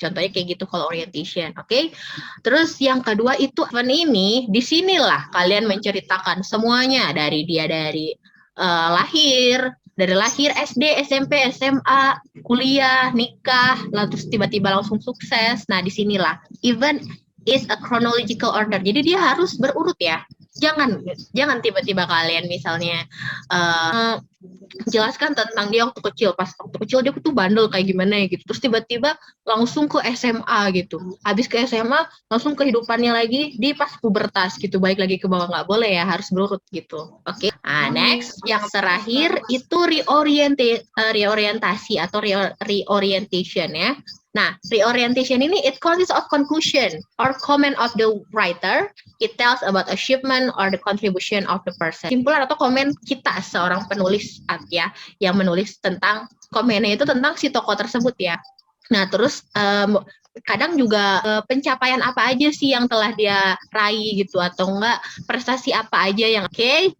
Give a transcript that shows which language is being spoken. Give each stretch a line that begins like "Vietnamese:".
Indonesian: Contohnya kayak gitu kalau orientation, oke? Terus yang kedua itu ini, disinilah kalian menceritakan semuanya dari lahir, dari lahir SD, SMP, SMA, kuliah, nikah, lalu terus tiba-tiba langsung sukses. Nah, disinilah
English: even is a chronological order.
Indonesian: Jadi dia harus berurut ya. Jangan tiba-tiba kalian misalnya jelaskan tentang dia waktu kecil, pas waktu kecil dia tuh bandel kayak gimana ya gitu, terus tiba-tiba langsung ke SMA gitu, habis ke SMA langsung kehidupannya lagi di pas pubertas gitu, balik lagi ke bawah, nggak boleh ya, harus berurut gitu. Oke. Nah, next yang terakhir itu reorientasi atau reorientation ya. Nah, reorientation ini
English: it consists of conclusion or comment of the writer. It tells about achievement or the contribution of the person.
Indonesian: Simpulan atau komen kita seorang penulis ya, yang menulis tentang komennya itu tentang si tokoh tersebut ya. Nah, terus kadang juga pencapaian apa aja sih yang telah dia raih gitu, atau enggak prestasi apa aja yang oke.